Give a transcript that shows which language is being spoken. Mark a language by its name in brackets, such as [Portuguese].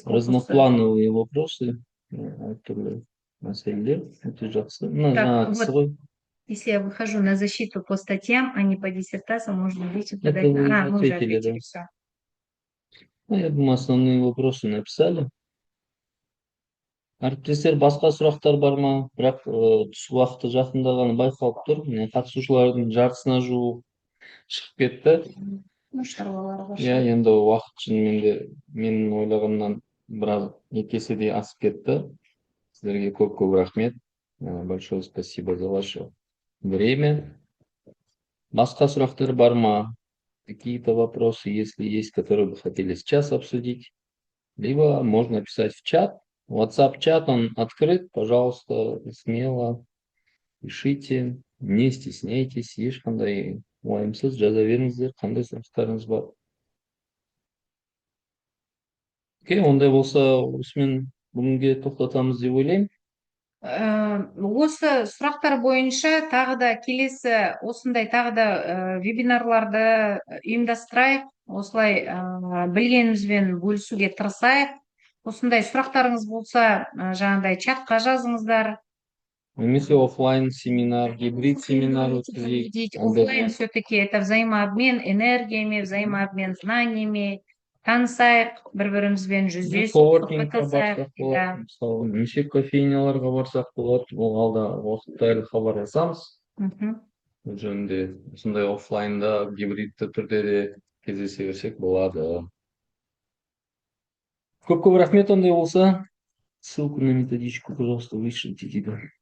[Russian] Разноплановые вопросы. [Kazakh] Әртүрлі мәселелер. Өте жақсы. [Russian] Так, вот, если я выхожу на защиту по статьям, а не по диссертациям, можно видеть, подать. Это вы Мы уже ответили, ответили, да. все. Я думаю, основные вопросы написали. [Kazakh] Әріптестер, басқа сұрақтар бар ма? Бірақ түс уақыты жақындағаны байқалып тұр. Міне қатысушылардың жартысына жуық шығып кетті. Ну, шаруалар бар. Иә, енді уақыт шынымен де менің ойлағанымнан біраз екі еседей асып кетті. Сіздерге көп рахмет. [Russian] Большое спасибо за ваше время. [Kazakh] Басқа сұрақтар бар ма? [Russian] Какие-то вопросы, если есть, которые бы хотели сейчас обсудить? Либо можно писать в чат. WhatsApp-чат, он открыт. Пожалуйста, смело пишите. Не стесняйтесь. [Kazakh] Ешқандай уайымсыз жаза беріңіздер. Қандай сұрақтарыңыз бар? Окей, ондай болса, осымен бүгінге тоқтатамыз деп ойлаймын. Осы сұрақтар бойынша тағы да келесі осындай тағы да вебинарларды ұйымдастырайық, осылай білгенімізбен бөлісуге тырысайық. Осындай сұрақтарыңыз болса, жаңағыдай чатқа жазыңыздар. Немесе офлайн семинар, гибрид семинар өткізейік. [Russian] Офлайн все-таки это взаимообмен энергиями, взаимообмен знаниями, [Kazakh] танысайық, бір-бірімізбен жүздесіп Коворкингқа барсақ болады. Мысалы, неше кофейняларға барсақ болады. Ол алда уақытта хабарласамыз. Бұл жөнінде осындай офлайнда, гибридті түрде де кездесе берсек болады. Көп рахмет, ондай болса. [Russian] Ссылку на методичку, пожалуйста, вышлите туда.